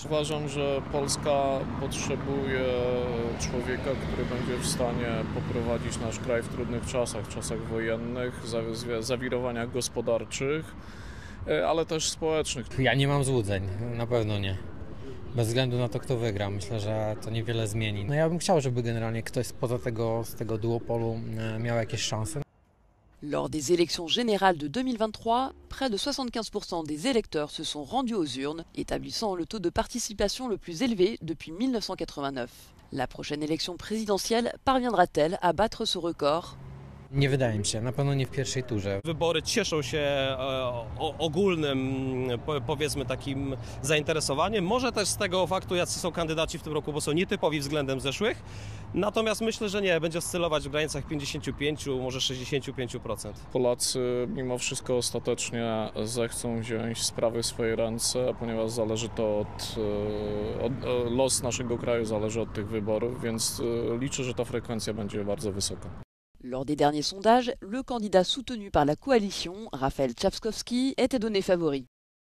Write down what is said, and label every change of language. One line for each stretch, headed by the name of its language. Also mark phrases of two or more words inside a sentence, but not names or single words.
Polish: Uważam, że Polska potrzebuje człowieka, który będzie w stanie poprowadzić nasz kraj w trudnych czasach wojennych, zawirowaniach gospodarczych, ale też społecznych. Ja nie mam złudzeń, na pewno nie. Bez względu na to, kto wygra. Myślę, że to niewiele zmieni. No ja bym chciał, żeby generalnie ktoś spoza z tego duopolu miał jakieś szanse.
French: Lors des élections générales de 2023, près de 75% des électeurs se sont rendus aux urnes, établissant le taux de participation le plus élevé depuis 1989. La prochaine élection présidentielle parviendra-t-elle à battre ce record?
Polish: Nie wydaje mi się, na pewno nie w pierwszej turze. Wybory cieszą się ogólnym, powiedzmy, takim zainteresowaniem. Może też z tego faktu, jacy są kandydaci w tym roku, bo są nietypowi względem zeszłych. Natomiast myślę, że nie, będzie oscylować w granicach 55, może 65%. Polacy mimo wszystko ostatecznie zechcą wziąć sprawy w swoje ręce, ponieważ zależy to los naszego kraju zależy od tych wyborów, więc liczę, że ta frekwencja będzie bardzo wysoka.
French: Lors des derniers sondages, le candidat soutenu par la coalition, Raphaël Trzaskowski, était donné favori.